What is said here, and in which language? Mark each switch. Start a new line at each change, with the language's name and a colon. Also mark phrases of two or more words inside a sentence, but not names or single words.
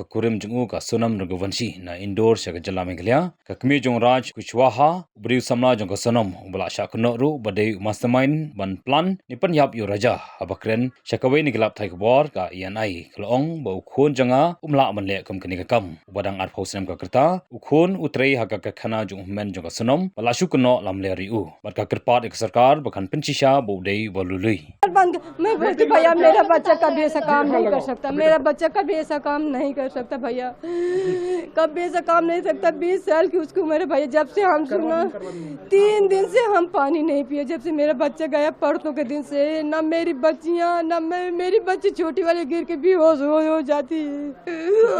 Khasi: kurim jungu ka sonam ragawansi na indoor sha ka jala meglia ka kmi jong raj kuchwaha briu samla jong ka sonam bala sha kno ru badai mastermind ban plan ni penyap yu raja abakren sha kawai ni gelap thai kbor ka INI klong ba ukhon janga umla man le kam kani ka kam badang ar phosem ka kerta ukhon utrei ha ka khana jong men jong ka sonom bala shu kno lam le ri u bat ka kirpat एक सरकार बखन पंचिशा बोडे वलुलुई
Hindi: मैं बोलती भैया मेरा बच्चा कभी ऐसा काम नहीं कर सकता, मेरा बच्चा कभी ऐसा काम नहीं कर सकता भैया, कभी ऐसा काम नहीं सकता। 20 साल की उसकी उम्र है भैया। जब से हम सुना 3 दिन से हम पानी नहीं पिए, जब से मेरा बच्चा गया परसों के दिन से, न मेरी बच्चियां न मेरी बच्ची छोटी वाली गिर के बेहोश हो जाती है।